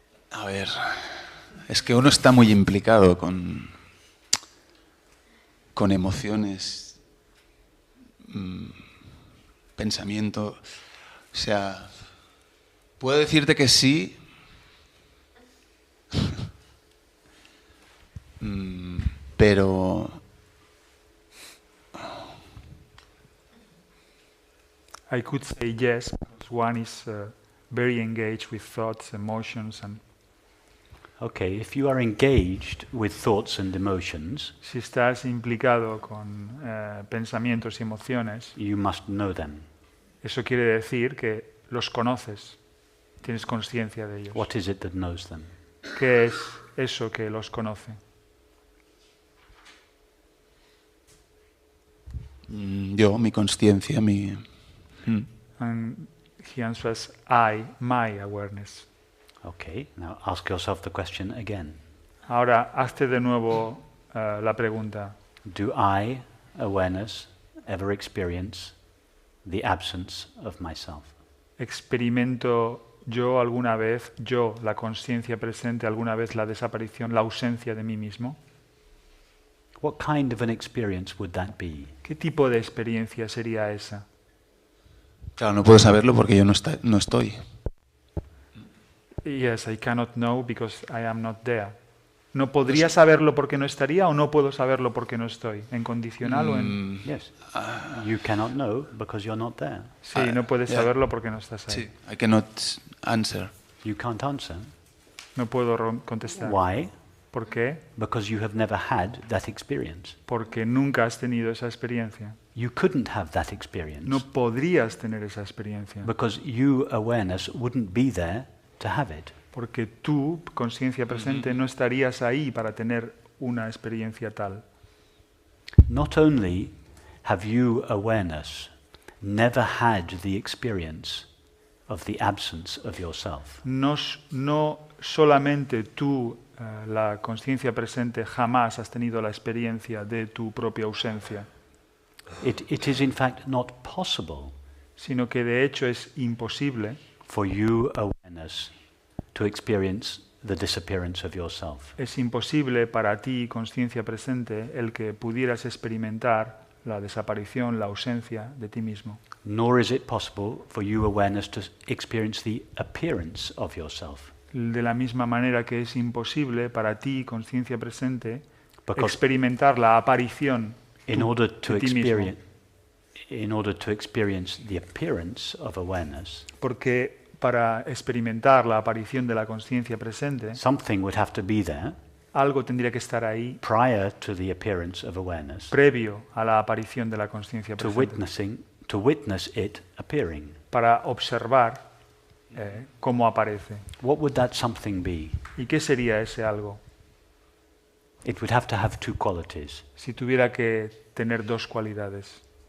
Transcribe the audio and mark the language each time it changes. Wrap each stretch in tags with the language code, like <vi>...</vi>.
<es>A ver, es que uno está muy implicado con emociones, pensamiento. O sea, puedo decirte que sí, pero</es> <en>I could say yes, because one is very engaged with thoughts, emotions, and Okay, if you are engaged with thoughts and emotions,</en> <es>si estás implicado con pensamientos y emociones,</es> <en>you must know them.</en> <es>eso quiere decir que los conoces, tienes conciencia de ellos.</es> <en>What is it that knows them?</en> <es>¿Qué es eso que los conoce? yo, mi conciencia, mi...</es> <en>And he answers, I, my awareness. Okay, now ask yourself the question again.</en> <es>Ahora, hazte de nuevo la pregunta.</es> <en>Do I, awareness, ever experience the absence of myself?</en> <es>¿Experimento yo alguna vez, yo, la conciencia presente, alguna vez la desaparición, la ausencia de mí mismo?</es> <en>What kind of an experience would that be?</en> <es>¿Qué tipo de experiencia sería esa? Claro, no puedo saberlo porque yo no estoy.</es> <en>Yes, I cannot know because I am not there.</en> <es>¿No podría saberlo porque no estaría o no puedo saberlo porque no estoy? ¿En condicional o en...?</es> <en>Yes. You cannot know because you're not there.</en> <es>Sí, no puedes</es> <en>yeah.</en> <es>saberlo porque no estás ahí. Sí, I cannot answer.</es> <en>You can't answer.</en> <es>No puedo contestar.</es> <en>Why?</en> <es>¿Por qué?</es> <en>Because you have never had that experience.</en> <es>Porque nunca has tenido esa experiencia.</es> <en>You couldn't have that experience</en> <es>No podrías tener esa experiencia.</es> <en>because you, awareness, wouldn't be there to have it.</en> <es>Porque tú, conciencia presente, no estarías ahí para tener una experiencia tal.</es> <en>Not only have you, awareness, never had the experience of the absence of yourself,</en> <es>No solamente tú, la conciencia presente, jamás has tenido la experiencia de tu propia ausencia,</es> <en>it is in fact not possible</en> <es>sino que de hecho es imposible</es> <en>for you, awareness, to experience the disappearance of yourself.</en> <es>Es imposible para ti, conciencia presente, el que pudieras experimentar la desaparición, la ausencia de ti mismo.</es> <en>Nor is it possible for you awareness to experience the appearance of yourself.</en> <es>De la misma manera que es imposible para ti, conciencia presente,</es> <en>Because</en> <es>experimentar la aparición</es> <en>in order to</en> <es>de ti mismo.</es> <en>experience the appearance of awareness,</en> <es>Porque para experimentar la aparición de la conciencia presente,</es> <en>something would have to be there</en> <es>algo tendría que estar ahí</es> <en>prior to the appearance of awareness</en> <es>previo a la aparición de la conciencia</es> <en>to</en> <es>presente,</es> <en>witness it appearing.</en> <es>para observar cómo aparece.</es> <en>What would that something be?</en> <es>¿Y qué sería ese algo?</es> <en>It would have to have two qualities.</en> <es>Si tuviera que tener dos cualidades,</es>